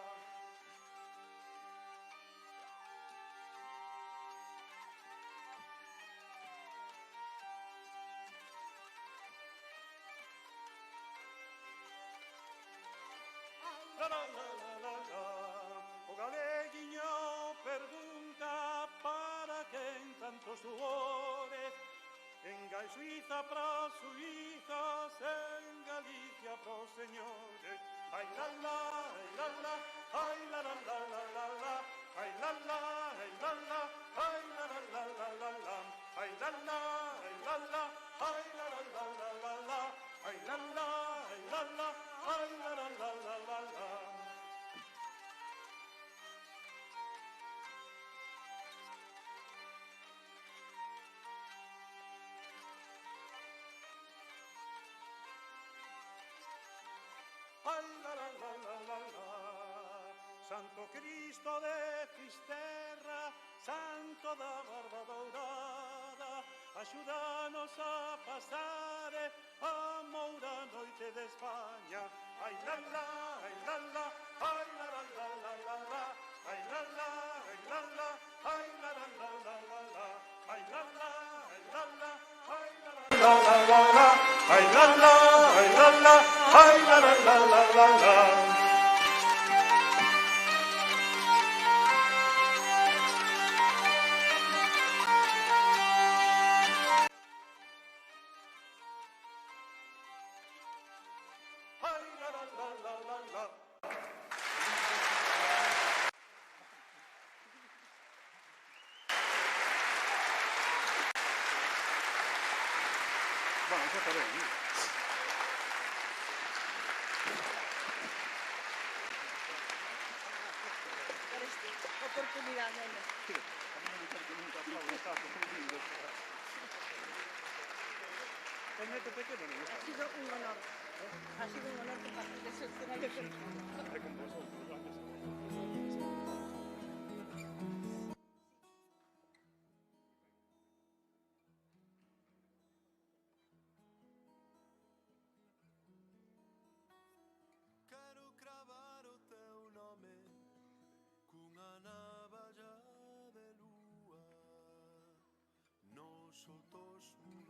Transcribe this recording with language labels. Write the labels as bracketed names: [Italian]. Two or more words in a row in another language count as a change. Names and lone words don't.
[Galician] La la la la la la. O galeguiño pregunta para quen tantos suores. En Suiza para os suizos, en Galicia para os señores. Ai la la, ai la la, ai la la la la la la. Ai la la, ai la la, ai la la la la la la. Ai la la, ai la la, ai la la la la la la. Ai la la, ai la la, ai la la la la la la. Ai la la la la la la. Santo Cristo de Fisterra, Santo da Barba Dourada, axúdanos a pasar a moura noite de España. Ai la la, ai la la, ai la la la la la la. Ai la la, ai la la, ai la la la la la la. Ai la la, ai la la, ai la la la la la la. Ai la la, ai la la, ai la la la la la la. Ai la la la la la la. Bueno, xa está ben, non? [Spanish] Por esta oportunidad, nena. Ha sido un honor. Ha sido un honor compartir ese escenario contigo. [Galician] Quero cravar o teu nome cunha navalla de lúa nos outros